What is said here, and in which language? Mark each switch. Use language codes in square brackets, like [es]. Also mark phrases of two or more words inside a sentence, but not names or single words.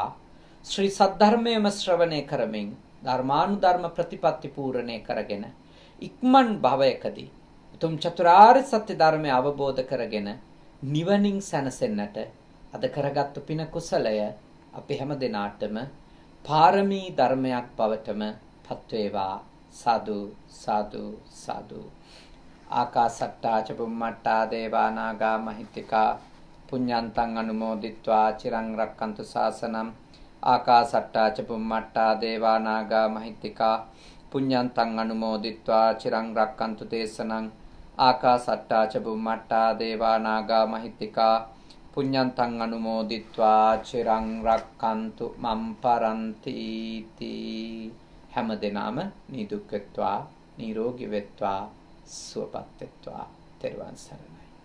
[si] ශ්‍රී සද්ධර්මයේම ශ්‍රවණය කරමින් ධර්මානුධර්ම ප්‍රතිපත්ති පූර්ණේ කරගෙන ඉක්මන් භවයකදී උතුම් චතුරාර්ය සත්‍ය ධර්මය අවබෝධ කරගෙන නිවනින් සැනසෙන්නට අද කරගත්තු පින කුසලය අපි හැම දිනාටම පාරමී ධර්මයක් බවටම පත් වේවා. සාදු සාදු සාදු. [pi] ආකාසට්ටා ච බුම්මට්ටා දේවා නාග මහිත්‍තිකා පුඤ්ඤන්තං අනුමෝදිත්වා චිරං රක්칸තු ශාසනං. ආකාසට්ටා ච බුම්මට්ටා දේවා නාග මහිත්‍තිකා පුඤ්ඤන්තං අනුමෝදිත්වා චිරං රක්칸තු දේශනං. ආකාසට්ටා ච බුම්මට්ටා දේවා නාග මහිත්‍තිකා පුඤ්ඤන්තං අනුමෝදිත්වා චිරං රක්칸තු මම් පරන්ති තී. [si] හැම දිනම නිදුක් වෙත්වා, නිරෝගී වෙත්වා, සුවපත් වෙත්වා. තෙරුවන් සරණයි.